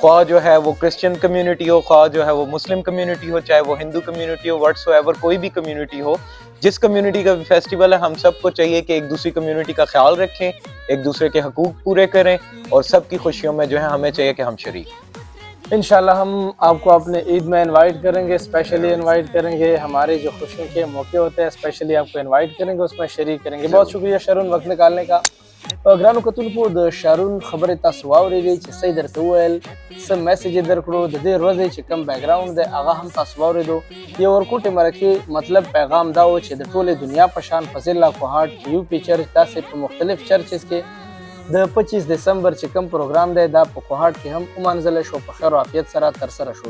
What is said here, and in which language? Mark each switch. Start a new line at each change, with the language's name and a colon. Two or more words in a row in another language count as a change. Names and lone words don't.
Urdu: خواہ جو ہے وہ
English: Christian community
Urdu: ہو، خواہ جو ہے وہ مسلم کمیونٹی ہو، چاہے وہ ہندو کمیونٹی ہو، واٹس ایور کوئی بھی کمیونٹی ہو، جس کمیونٹی کا بھی فیسٹیول ہے، ہم سب کو چاہیے کہ ایک دوسری کمیونٹی کا خیال رکھیں، ایک دوسرے کے حقوق پورے کریں اور سب کی خوشیوں میں جو ہے ہمیں چاہیے کہ ہم شریک. ان شاء اللہ ہم آپ کو اپنی عید میں انوائٹ کریں گے، اسپیشلی انوائٹ کریں گے. ہمارے جو خوشیوں کے موقعے ہوتے ہیں اسپیشلی آپ کو انوائٹ کریں گے، اس میں شریک کریں گے. بہت شکریہ شارون وقت نکالنے کا.
Pashto: ګرانو کتونکو د شارون خبرې تاسو واورېدې چې څه یې درته وویل، څه میسیج یې درکړو، د دې ورځې چې کوم بیکګراوند دی هغه هم تاسو واورېدو. د ورکوټې مرکې مطلب پیغام دا و چې د ټولې دنیا په شان په ضلع کوهاټ یو پی چرچ داسې په مختلف چرچز کې د 25 دسمبر چې کوم پروګرام دی دا په کوهاټ کې هم ومنځلی شو، په خیر او عافیت سره ترسره شو.